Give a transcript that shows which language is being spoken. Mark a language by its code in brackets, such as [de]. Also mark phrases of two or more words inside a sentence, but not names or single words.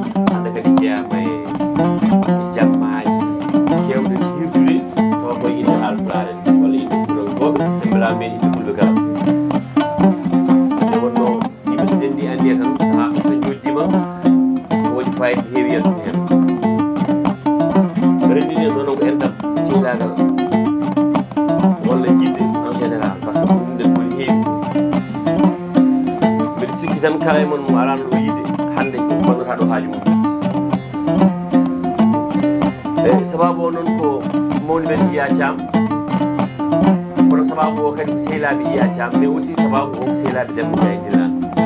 [ff] Hande kadi jeeyama e, e jammaji kewɗe hirdude, tawa koye inde Haalpulaar en walla inde Fuutankoɓe, sembe laami men inde Fulɓe kala. Nde wonno yimɓe so ndenndi anndi tan, sahaa fof so njoddima, ko waɗi fayida heewi yaltude heen. Renndini en ɗon ko enɗam, cihlagal, walla yidde [fr] en général, par ce que [ff] ɗum nden koni heewi. Mbeɗa sikki tan kala e mon mo arano ɗo yidde, hannde ko gonnotaa ɗo haaju mum. E sababu o noon ko mawni men Iya Thiam, kono sababu o kadi ko sehlaaɓe Iya Thiam, [fr] mais aussi [ff] sababu o ko sehlaaɓe Demba Ndiaye Dillane.